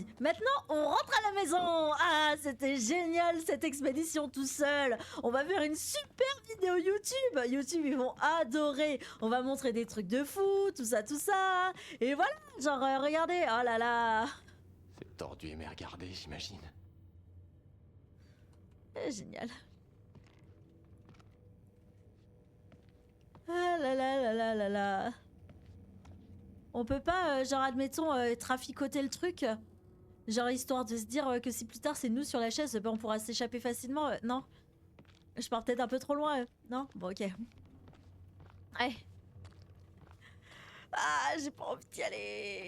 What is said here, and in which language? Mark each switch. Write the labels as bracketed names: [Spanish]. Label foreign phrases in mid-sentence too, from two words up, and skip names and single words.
[French] Maintenant, on rentre à la maison. Ah, c'était génial cette expédition tout seul. On va faire une super vidéo YouTube. YouTube, ils vont adorer. On va montrer des trucs de fou, tout ça, tout ça. Et voilà, genre, regardez. Oh là là. C'est tordu et mais regardez, j'imagine. Génial. Ah là là là là là là. On peut pas, genre, admettons, traficoter le truc. Genre, histoire de se dire que si plus tard c'est nous sur la chaise, ben, on pourra s'échapper facilement. Non. Je pars peut-être un peu trop loin. Non? Bon, ok. Ouais. Ah, j'ai pas envie d'y aller.